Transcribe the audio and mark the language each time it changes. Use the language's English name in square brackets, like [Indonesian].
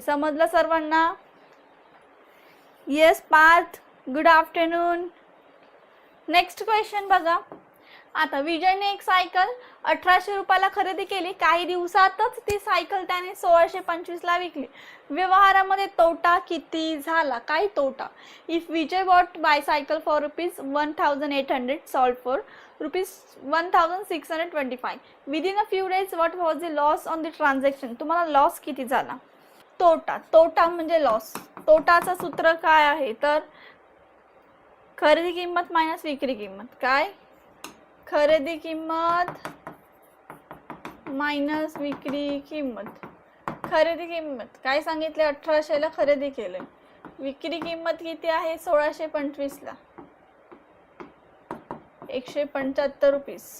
[Marathi] समजलं सर्वांना. Yes Parth, [English] Good afternoon. [Marathi] Next question बघा. आता विजयने एक सायकल 1800 रुपयाला खरेदी केली, काही दिवसातच ती सायकल त्याने 1625ला विकली. व्यवहारामध्ये तोटा किती झाला, काय तोटा. [English] If Vijay bought bicycle for ₹1800 sold for ₹1625 within a few days, what was the loss on the transaction. [Marathi] तुम्हाला लॉस किती झाला. तोटा म्हणजे लॉस. तोटाचं सूत्र काय आहे तर खरेदी किंमत मायनस विक्री किंमत. काय खरेदी किंमत मायनस विक्री किंमत. खरेदी किंमत काय सांगितले 1800ला खरेदी केले, विक्री किंमत किती आहे 1625ला, 175 रुपये.